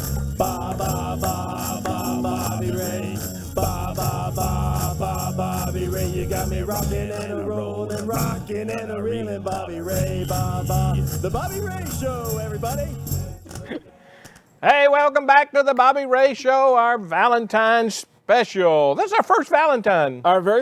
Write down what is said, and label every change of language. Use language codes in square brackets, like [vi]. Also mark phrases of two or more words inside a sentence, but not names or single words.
[en] Ba ba ba ba Bobby Ray. Ba ba ba ba Bobby Ray. You got me rocking and a rolling, rocking and a reeling, Bobby Ray. Ba ba. The Bobby Ray Show, everybody. Hey, welcome back to the Bobby Ray Show, our Valentine special. This is our first Valentine Our very